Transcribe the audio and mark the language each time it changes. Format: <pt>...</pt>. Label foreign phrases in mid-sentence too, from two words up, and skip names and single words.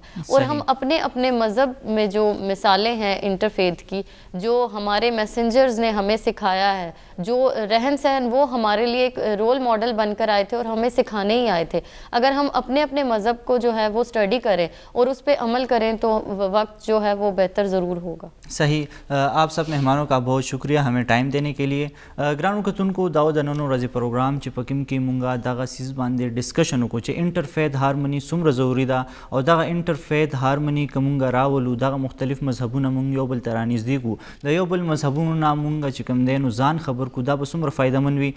<ur>اور ہم اپنے اپنے مذہب میں جو مثالیں ہیں انٹرفیتھ کی, جو ہمارے میسنجرز نے ہمیں سکھایا ہے, جو رہن سہن وہ ہمارے لیے ایک</ur> <en>role model</en> <ur>بن کر آئے تھے اور ہمیں سکھانے ہی آئے تھے. اگر ہم اپنے اپنے مذہب کو جو ہے وہ اسٹڈی کریں اور اس پہ عمل کریں تو وقت جو ہے وہ بہتر ضرور ہوگا. صحیح. آپ سب مہمانوں کا بہت شکریہ ہمیں ٹائم دینے کے لیے.</ur> <ps>ګرانو کتونکو دا د نن ورځې پروګرام چې پکې کې مونږه دغه سیز باندې ډسکشن وکړو چې</ps> <en>interfaith harmony</en> <ps>څومره ضروری ده او دغه</ps> <en>interfaith harmony</en> <ps>که مونږ راولو دغه مختلف مذهبونه مونږ یو بل ته رانږدې کړو, د یو بل مذهبونو نه مونږ چې کوم دی نو ځان خبر کړو, دا به څومره فایدهمند وي.</ps>